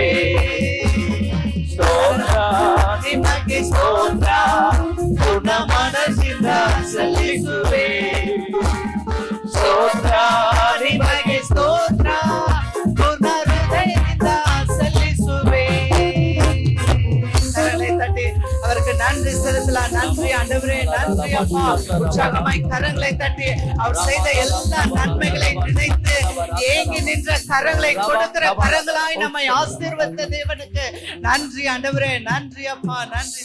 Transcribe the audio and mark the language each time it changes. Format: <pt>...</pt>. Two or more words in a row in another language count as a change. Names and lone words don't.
<kn>ಸ್ತೋತ್ರ ನಿಮಗೆ ಸ್ತೋತ್ರ, ಪೂರ್ಣ ಮನಸ್ಸಿಂದ ಸಲ್ಲಿಸುವೆ. ಸ್ತೋತ್ರ ನಿಮಗೆ ಸ್ತೋತ್ರ, ಪೂರ್ಣ ಹೃದಯದಿಂದ ಸಲ್ಲಿಸುವೆ.</kn> <ta>கரங்களை தட்டி அவருக்கு நன்றி செலுத்தலாம். நன்றி ஆண்டவரே, நன்றி அப்பா. உற்சாகமாய் கரங்களை தட்டி அவர் செய்த எல்லா நன்மைகளை நினைத்து ஏங்கி நின்ற கரங்களை கொடுக்கிற கரங்களாய் நம்மை ஆசீர்வதித்த தேவனுக்கு நன்றி ஆண்டவரே, நன்றி அப்பா, நன்றி.</ta>